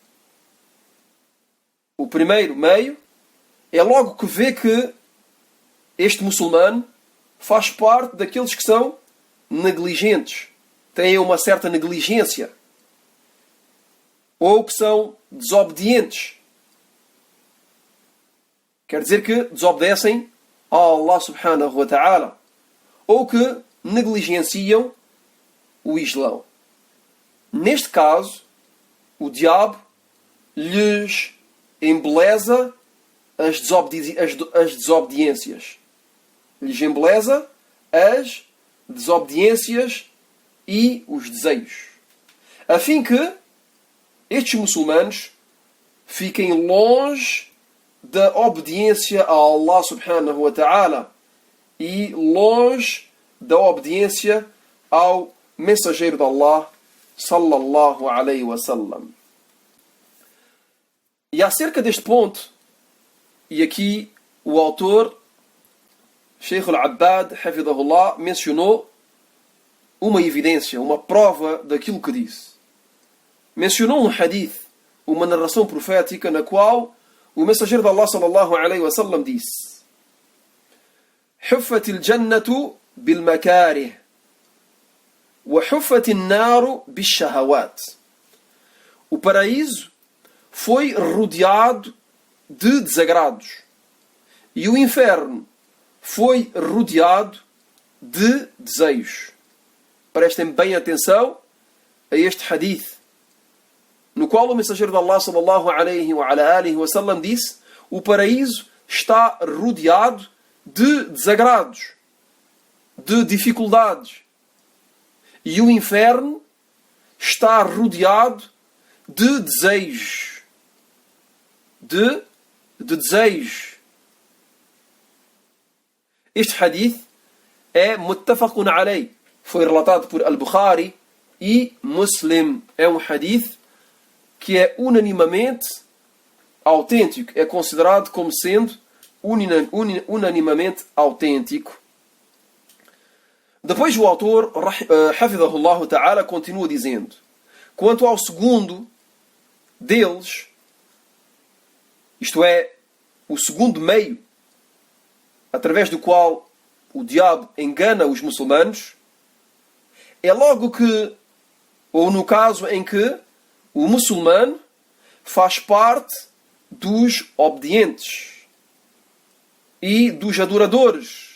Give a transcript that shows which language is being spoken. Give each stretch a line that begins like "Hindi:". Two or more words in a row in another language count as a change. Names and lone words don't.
Portuguese: O primeiro meio é logo que vê que este muçulmano faz parte daqueles que são negligentes. têm uma certa negligência ou que são desobedientes. Quer dizer que desobedecem a Allah
Arabic: سبحانه وتعالى
Portuguese: ou que negligenciam o Islão. Neste caso, o diabo lhes embeleza as desobediências. Lhes embeleza as desobediências e os desejos. A fim que estes muçulmanos fiquem longe da obediência a Allah
Arabic: سبحانه وتعالى
Portuguese: e longe da obediência ao mensageiro de Allah
Arabic: صلى الله عليه وسلم.
Portuguese: E acerca deste ponto, e aqui o autor, Sheikh al-Abbad, hafidahullah, mencionou uma evidência, uma prova daquilo que disse. Mencionou um hadith, uma narração profética na qual o mensageiro de Allah
Arabic: صلى الله عليه وسلم
Portuguese: disse:
Arabic: حفت الجنة بالمكاره وحفت النار بالشهوات.
Portuguese: O paraíso foi rodeado de desagrados e o inferno foi rodeado de desejos. Prestem bem atenção a este hadith, no qual o mensageiro de Allah
Arabic: صلى الله عليه وسلم
Portuguese: disse: o paraíso está rodeado de desagrados, de dificuldades, e o inferno está rodeado de desejos. De desejos. Este hadith é
Arabic: متفق عليه.
Portuguese: Foi relatado por Al-Bukhari e Muslim. É um hadith que é unanimamente autêntico. É considerado como sendo unanimamente autêntico. Depois o autor,
Arabic: حفظه الله تعالى,
Portuguese: continua dizendo: quanto ao segundo deles, isto é, o segundo meio através do qual o diabo engana os muçulmanos, é logo que, ou no caso em que o muçulmano faz parte dos obedientes e dos adoradores.